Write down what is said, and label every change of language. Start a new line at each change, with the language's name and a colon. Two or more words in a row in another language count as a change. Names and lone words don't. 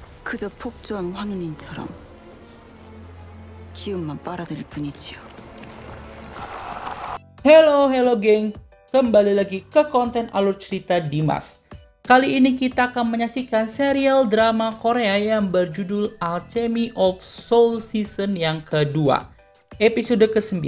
Korean: 그저 폭주한 환운인처럼 기운만 빨아들일 뿐이지요.
Indonesian: Hello geng, kembali lagi ke konten alur cerita Dimas. Kali ini kita akan menyaksikan serial drama Korea yang berjudul Alchemy of Soul season yang kedua, episode ke-9.